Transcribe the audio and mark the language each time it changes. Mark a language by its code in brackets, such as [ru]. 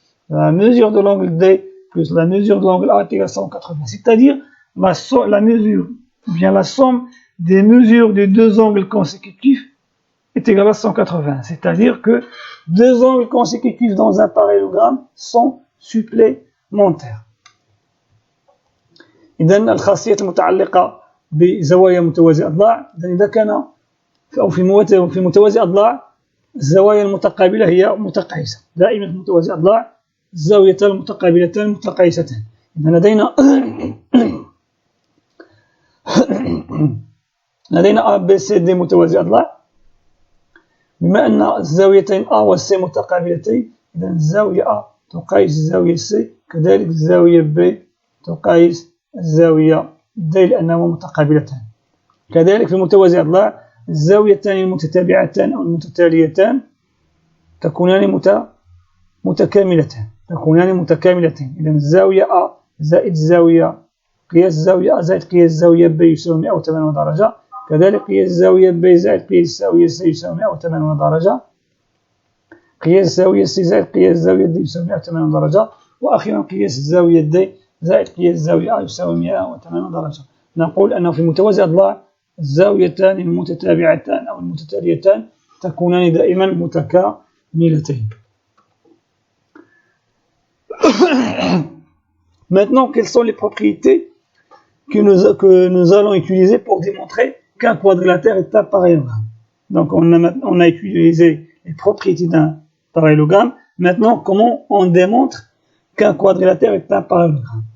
[fr] La mesure de l'angle D plus la mesure de l'angle A est égale à 180. C'est-à-dire la mesure, ou bien la somme des mesures des deux angles consécutifs est égale à 180. C'est-à-dire que deux angles consécutifs dans un parallélogramme sont supplémentaires. [ar] إذن الخاصية المتعلقة بزوايا متوازي أضلاع، إذا كان أو في متوازي أضلاع الزوايا المتقابلة هي متقايسة. دائما في متوازي أضلاع الزاويتان المتقابلتان متقايستان. إذا لدينا A, B, C, D متوازي أضلاع. بما أن الزاويتين A و C متقابلتين، إذا الزاوية A تقايس الزاوية C، كذلك الزاوية B تقايس الزاوية D لأنهما متقابلتان. كذلك في متوازي أضلاع الزاويتان المتتابعتان أو المتتاليتان تكونان متكاملتان. إذا الزاوية A زائد زاوية قياس الزاوية A زائد قياس الزاوية B يساوي 180 درجة، كذلك قياس الزاوية B زائد قياس الزاوية C يساوي 180 درجة، قياس الزاوية C زائد قياس الزاوية D يساوي 180 درجة، وأخيرا قياس الزاوية D زائد قياس الزاوية A يساوي 180 درجة. نقول أنه في متوازي أضلاع الزاويتان المتتابعتان أو المتتاليتان تكونان دائما متكاملتين. [fr] Maintenant, quelles sont les propriétés que nous allons utiliser pour démontrer qu'un quadrilatère est un parallélogramme? Donc, on a utilisé les propriétés d'un parallélogramme. Maintenant, comment on démontre qu'un quadrilatère est un parallélogramme?